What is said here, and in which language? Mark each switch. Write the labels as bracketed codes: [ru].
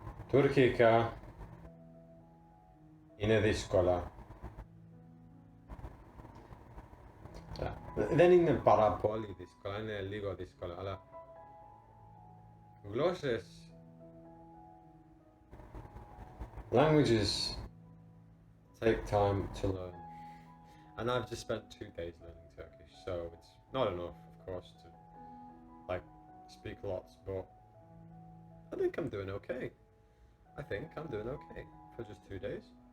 [tr] Turkica yine [el] δύσκολα. Δεν είναι πάρα πολύ δύσκολα, είναι λίγο δύσκολα, αλλά γλώσσες, [en] languages take time to learn. And I've just spent 2 days learning Turkish, so it's not enough, of course, to like speak lots, but I think I'm doing okay. I think I'm doing okay for just 2 days.